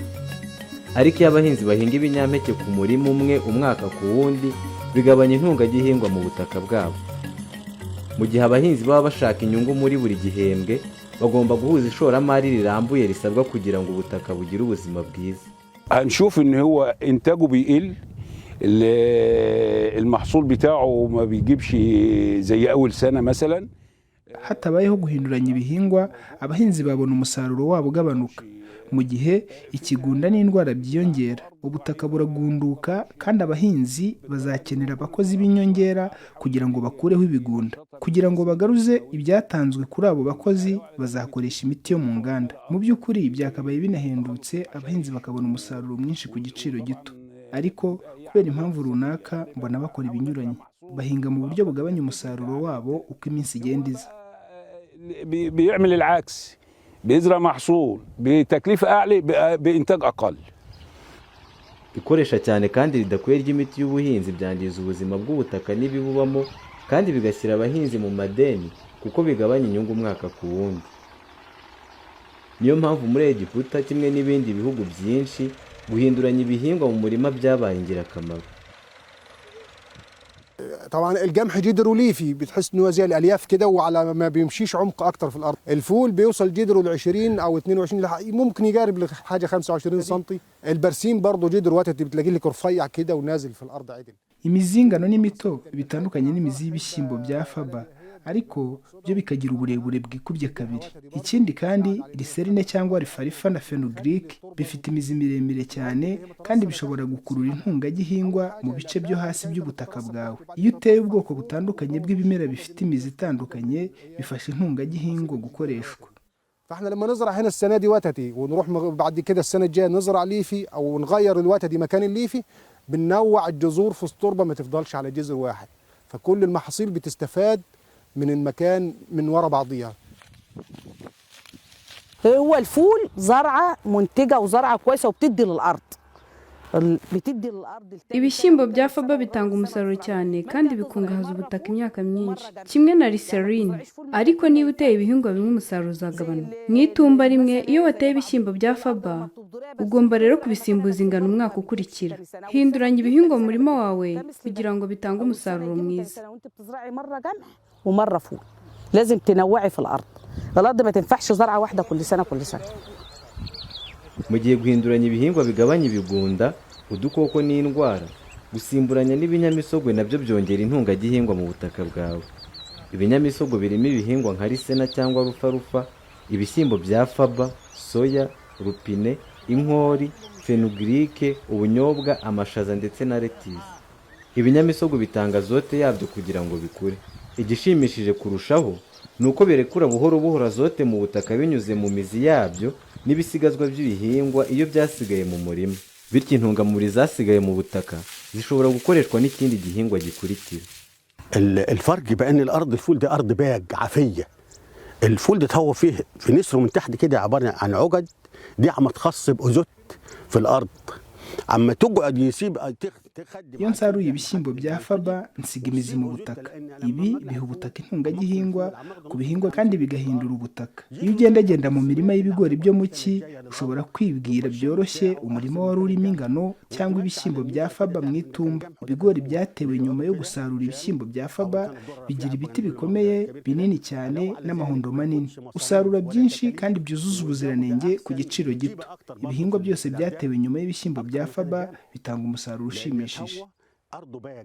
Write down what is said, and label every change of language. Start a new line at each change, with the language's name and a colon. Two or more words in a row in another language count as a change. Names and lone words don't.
Kinyarwanda: Ariko iyo abahinzi bahinga ibinyampeke ku murima umwe umwaka ku wundi, bigabanya intungagihingwa mu butaka bwabo. Mu gihe abahinzi baba bashaka inyungu muri buri gihembwe, bagomba guhuza ishoramari rirambuye risabwa kugira ngo ubutaka bugire ubuzima bwiza.
Arabic: هنشوف ان هو انتاجه بيقل، المحصول بتاعه ما بيجيبش زي اول سنه مثلا.
Kinyarwanda: hatabayeho guhinduranya ibihingwa, abahinzi babona umusaruro wabo ugabanuka. Mu gihe ikigunda n'indwara byiyongera, ubutaka buragunduka kandi abahinzi bazakenera abakozi b'inyongera kugira ngo bakureho ibigunda. Kugira ngo bagaruze ibyatanzwe kuri abo bakozi, bazakoresha imiti yo mu nganda. Mu by'ukuri byakabaye binahendutse, abahinzi bakabona umusaruro mwinshi ku giciro gito. Ariko kubera impamvu runaka mbona bakora ibinyuranye. Bahinga mu buryo bugabanya umusaruro wabo uko iminsi igenda iza.
Arabic: بيعمل العكس، بيزرع محصول بتكلفة أعلى بإنتاج أقل.
Kinyarwanda: Ikoresha cyane kandi ridakwiye ry'imiti y'ubuhinzi byangiza ubuzima bw'ubutaka n'ibibubamo, kandi bigashyira abahinzi mu madeni kuko bigabanya inyungu umwaka ku wundi. Niyo mpamvu muri Egiputa kimwe n'ibindi bihugu byinshi, guhinduranya ibihingwa mu murima byabaye ingirakamaro.
Arabic: طبعا القمح جدره ليفي، بتحس انه زي الالياف كده وعلى ما بيمشيش عمق اكتر في الارض. الفول بيوصل جدره ل 20 او 22، ممكن يقارب لحاجه 25 سم. البرسيم برضه جدره وتد بتلاقي لك رفيع كده ونازل في الارض عدل.
Kinyarwanda: Imizingano n'imito bitandukanye n'imizi y'ibishyimbo bya faba, ariko byo bikagira uburebure bwikubye kabiri. Ikindi kandi riserine cyangwa rifarifa na fenugreek bifite imizi miremire cyane kandi bishobora gukurura intungagihingwa mu bice byo hasi by'ubutaka bwawe. Iyo uteye ubwoko butandukanye bw'ibimera bifite imizi itandukanye, bifasha intungagihingwa gukoreshwa.
Arabic: فاحنا لما نزرع هنا السنه دي وتدي ونروح بعد كده السنه الجايه نزرع ليفي او نغير الوتدي مكان الليفي، بننوع الجذور في التربه ما تفضلش على جذر واحد، فكل المحاصيل بتستفاد من المكان من ورا بعضيها. هو الفول زرعه منتجه وزرعه كويسه وبتدي للارض.
Kinyarwanda: Ibishyimbo bya faba bitanga umusaruro cyane kandi bikungahaza ubutaka imyaka myinshi, kimwe na liserine. Ariko niba uteye ibihingwa bimwe umusaruro uzagabanuka. Mu itumba rimwe iyo wateye ibishyimbo bya faba, ugomba rero kubisimbuza ingano umwaka ukurikira. Hinduranya ibihingwa mu murima wawe kugira ngo bitange umusaruro mwiza.
Arabic: ومره فول لازم تنوعي في الارض. الارض ما تنفعش زرعه واحده كل سنه كل سنه.
Kinyarwanda: Mu gihe guhinduranya ibihingwa bigabanya ibigunda, udukoko n'indwara, gusimburanya n'ibinyamisogwe nabyo byongera intungagihingwa mu butaka bwawe. Ibinyamisogwe birimo ibihingwa nka risena cyangwa rufarufa, ibishyimbo bya faba, soya, rupine, inkori, fenugreek, ubunyobwa, amashaza ndetse na lettuce. Ibinyamisogwe bitanga azote yabyo kugira ngo bikure. Igishimishije kurushaho nuko birekura buhoro buhoro azote mu butaka binyuze mu mizi yabyo n'ibisigazwa by'ibihingwa iyo byasigaye mu murima. Bityo intungamubiri zasigaye mu butaka zishobora gukoreshwa n'ikindi gihingwa gikurikira.
Arabic: الفرق بان الارض الفول ده ارض باج عافيه. الفول ده هو فيه في نسره من تحت كده عباره عن عقد، دي عم تخص بأزوت في الارض. عم تقعد يسيب
Kinyarwanda: Iyo nsaruye ibishyimbo bya faba nsiga imizi mu butaka. Ibi biha ubutaka intungagihingwa ku bihingwa kandi bigahindura ubutaka. Iyo ugendagenda mu mirima y'ibigori byo mu cyi, ushobora kwibwira byoroshye umurima wari urimo ingano cyangwa ibishyimbo bya faba mu itumba. Ibigori byatewe nyuma yo gusarura ibishyimbo bya faba bigira ibiti bikomeye binini cyane n'amahundo manini. Usarura byinshi kandi byuzuza ubuziranenge ku giciro gito. Ibihingwa byose byatewe nyuma y'ibishyimbo bya faba bitanga umusaruro ushimishije.
Arabic: أرضه باج.